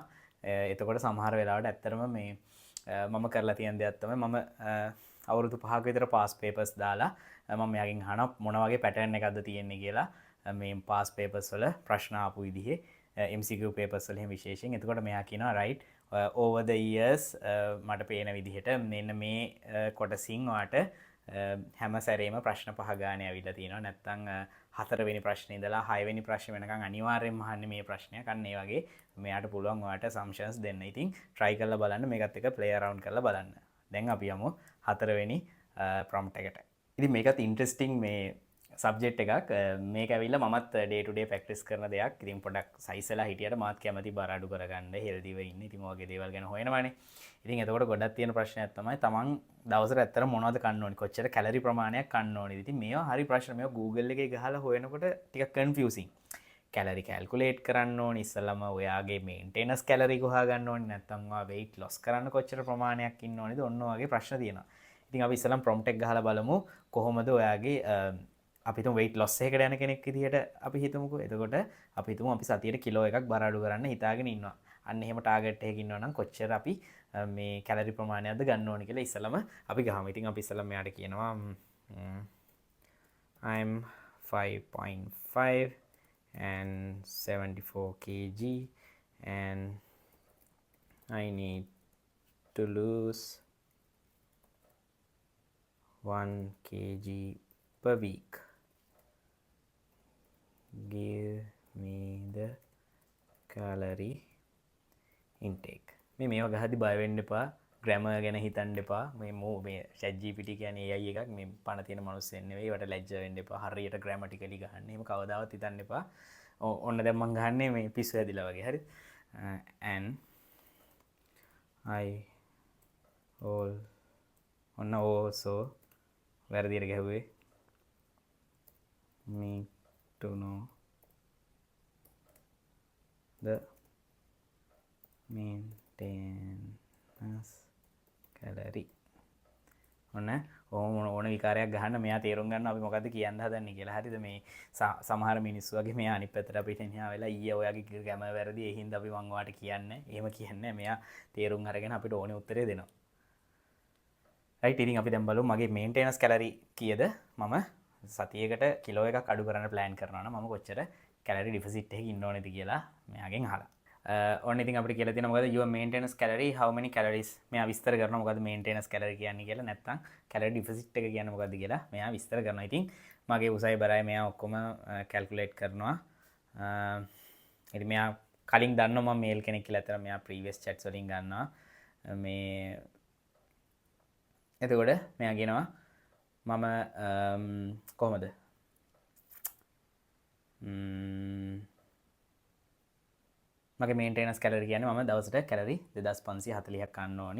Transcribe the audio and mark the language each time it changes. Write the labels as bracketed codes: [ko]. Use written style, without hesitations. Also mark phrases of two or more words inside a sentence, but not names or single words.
[si] එතකොට සමහර වෙලාවට ඇත්තටම මේ මම කරලා තියෙන දෙයක් තමයි මම අවුරුදු 5ක විතර [en] pass papers [si] දාලා මම මෙයාගෙන් අහනවා මොන වගේ පැටර්න් එකක්ද තියෙන්නේ කියලා මේ [en] pass papers [si] වල ප්‍රශ්න ආපු විදිහේ [en] MCQ papers [si] වල එහෙම විශේෂයෙන්. එතකොට මෙයා කියනවා [en] right over the years [si] මට පේන විදිහට මෙන්න මේ කොටසින් ඔයාට හැම සැරේම ප්‍රශ්න 5 ගානේ ඇවිල්ලා තියෙනවා. නැත්තම් 4 වෙනි ප්‍රශ්නේ ඉඳලා 6 වෙනි ප්‍රශ්නේ වෙනකන් අනිවාර්යෙන්ම අහන්නේ මේ ප්‍රශ්නයක්. අන්න ඒ වගේ මෙයාට පුළුවන් ඔයාට assumptions දෙන්න. ඉතින් try කරලා බලන්න මේකත් එක්ක [en] play around [si] කරලා බලන්න. දැන් අපි යමු 4 වෙනි prompt එකට. ඉතින් මේකත් ඉන්ට්‍රස්ටිං මේ සබ්ජෙක්ට් එකක්. මේක ඇවිල්ලා මමත් [en] day to day practice [si] කරන දෙයක්. ඉතින් පොඩක් size වෙලා හිටියට මාත් කැමති බර අඩු කරගන්න healthyව ඉන්න. ඉතින් ඔයගේ දේවල් ගැන හොයනවානේ. ඉතින් එතකොට ගොඩක් තියෙන ප්‍රශ්නයක් තමයි තමන් දවසට ඇත්තට මොනවද කන්න ඕනි, කොච්චර කැලරි ප්‍රමාණයක් කන්න ඕනිද. ඉතින් මේවා හරි ප්‍රශ්න. මේවා Google එකේ ගහලා හොයනකොට ටිකක් confusing. [en] calorie calculate [si] කරන්න ඕනි. ඉස්සෙල්ලාම ඔයාගේ [en] maintenance calorie [si] හොයා ගන්න ඕනි. නැත්නම් ඔයා [en] weight loss [si] කරන්න කොච්චර ප්‍රමාණයක් ඉන්න ඕනිද. ඔන්න ඔයගේ ප්‍රශ්න තියෙනවා. ඉතින් අපි ඉස්සෙල්ලාම prompt එක ගහලා බලමු කොහොමද ඔයාගේ අපි හිතමු [en] weight loss [si] එකකට යන කෙනෙක් විදිහට අපි හිතමුකෝ. එතකොට අපි හිතමු අපි සතියට කිලෝ එකක් බර අඩු කරන්න හිතාගෙන ඉන්නවා. අන්න එහෙම ටාගට් එකකින් ඉන්නවා නම් කොච්චර අපි මේ කැලරි ප්‍රමාණයක්ද ගන්න ඕනේ කියලා ඉස්සලම අපි ගහමු. [en] ඉතින් අපි ඉස්සලම මෙයාට කියනවා I'm 5.5 and 74 kg and I need to lose 1 kg per week. Give me the calorie intake. [si] මේවා ගහද්දි බය වෙන්න එපා. ග්‍රැමර් ගැන හිතන්න එපා. මේ chat GPT කියන්නේ AI එකක්. මේ පණ තියෙන මිනිස්සු නෙවෙයි. ඒවට ලැජ්ජ වෙන්න එපා. හරියට ග්‍රැමටිකලි ගහන්න. එහෙම කවදාවත් හිතන්න එපා. ඔන්න දැන් මම ගහන්නේ මේ පිස්සු ඇදිලා වගේ. හරිද? [en] and I all [si] ඔන්න also වැරදියට ගැහුවේ. [en] me to know the maintenance calorie. [si] ඔන්න ඕන විකාරයක් ගහන්න මෙයා තේරුම් ගන්න අපි මොකද්ද කියන්න හදන්නේ කියලා. හරිද? මේ සමහර මිනිස්සු වගේ මෙයා අනිත් පැත්තට අපිට එනවා වෙලා ඊයේ ඔයාගේ ග්‍රැම වැරදි ඒ හින්දා අපි මං ඔයාට කියන්නේ. එහෙම කියන්නේ මෙයා තේරුම් අරගෙන අපිට ඕනේ උත්තරේ දෙනවා. රයිට්. ඉතින් අපි දැන් බලමු මගේ [en] maintenance calorie [si] කීයද? මම සතියකට කිලෝ එකක් අඩු කරන්න ප්ලෑන් කරනවා නම් මම කොච්චර [en] calorie deficit [si] එකක ඉන්න ඕනේද කියලා මෙයාගෙන් අහලා. ඔන්න ඉතින් අපිට කියලා තියෙනවා මොකද [en] your maintenance calorie how many calories. [si] මෙයා විස්තර කරනවා මොකද [en] maintenance calorie [si] කියන්නේ කියලා. නැත්නම් [en] calorie deficit [si] එක කියන්නේ මොකද්ද කියලා මෙයා විස්තර කරනවා. ඉතින් මගේ උසයි බරයි මෙයා ඔක්කොම calculate කරනවා. ඉතින් මෙයා කලින් දන්නවා මම මේල් කෙනෙක් කියලා. අතන මෙයා [en] previous chats [si] වලින් ගන්නවා. මේ එතකොට මෙයා කියනවා මම කොහොමද මගේ [en] maintenance calorie [si] කියන්නේ මම දවසට කැලරි 2540ක් කන්න ඕනි.